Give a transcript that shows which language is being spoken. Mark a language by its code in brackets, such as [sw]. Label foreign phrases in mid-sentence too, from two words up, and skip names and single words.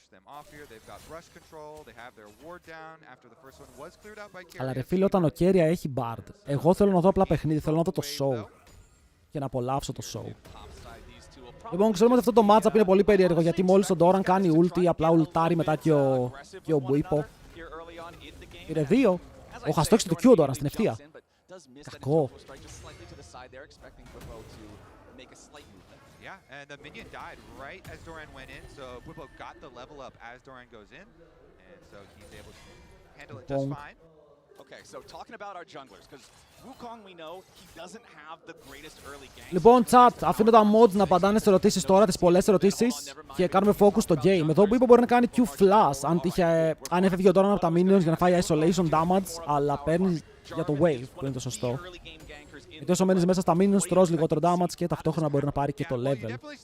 [el] Αλλά ρε φίλε, όταν ο Κέρια έχει Bard, εγώ θέλω να δω απλά παιχνίδι, θέλω να δω το show. Και να απολαύσω το show. Λοιπόν, ξέρουμε ότι αυτό το matchup είναι πολύ περίεργο, γιατί μόλις ο Doran κάνει ulti, απλά ultάρει μετά και ο Buipo. Πήρε 2. Ο χαστόξε το Q ο Doran στην ευθεία. Κακό. [en] Yeah, and the minion died right as Doran went in, so Bwipo got the level up as Doran goes in, and so he's able to handle it just fine. Okay, so talking about our junglers, because Wukong we know he doesn't have the greatest early game. [el] Λοιπόν, chat, αφήνω τα mods να απαντάνε στις ερωτήσεις τώρα, τις πολλές ερωτήσεις, και κάνουμε focus στο game. Εδώ Bwipo μπορεί να κάνει Q-flash, αν έφευγε ο Doran από τα minions για να φάει [en] isolation damage, [el] αλλά παίρνει για το wave, που είναι το σωστό. Γιατί όσο μένεις μέσα στα minions, τρως λιγότερο damage και ταυτόχρονα μπορεί να πάρει και το level.